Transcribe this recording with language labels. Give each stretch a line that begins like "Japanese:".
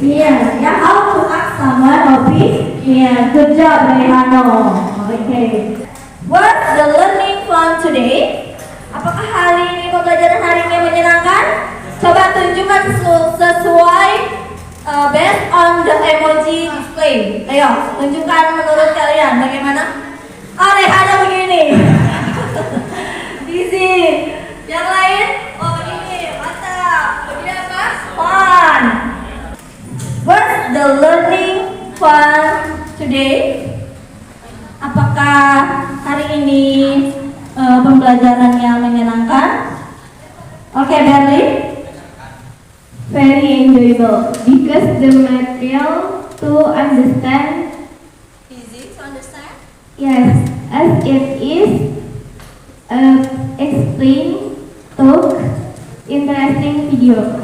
English: Yeah, how to ask someone opinion. Good job, Rehano. Okay. What's the learning fun today?
Indonesian: Apakah hari ini pembelajaran hari ini menyenangkan? Coba tunjukkan sesuai
English: based on the emoji display.
Indonesian: Ayo, tunjukkan menurut kalian bagaimana? Oh, Rehana begini. Easy. Yang lain? Oh, begini. Mantap. Begini apa? Fun.
English: What's the learning fun today?
Indonesian: Apakah hari ini pembelajarannya menyenangkan? Oke, Berli.
English: Very enjoyable because the material to understand. Easy to understand? Yes, as it is explained, talk, interesting video.